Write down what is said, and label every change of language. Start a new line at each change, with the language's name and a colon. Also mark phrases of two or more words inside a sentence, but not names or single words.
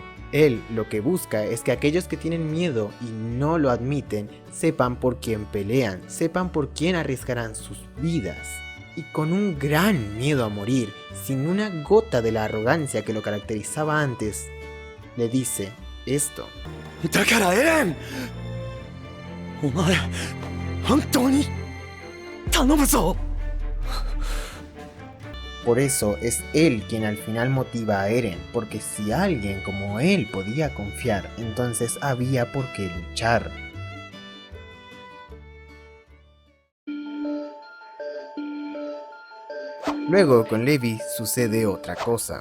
Spanish: Él lo que busca es que aquellos que tienen miedo y no lo admiten sepan por quién pelean, sepan por quién arriesgarán sus vidas. Y con un gran miedo a morir, sin una gota de la arrogancia que lo caracterizaba antes, le dice esto.
Japanese: だからエレン、お前本当に頼むぞ。
Spanish: Por eso es él quien al final motiva a Eren, porque si alguien como él podía confiar, entonces había por qué luchar. Luego con Levi sucede otra cosa.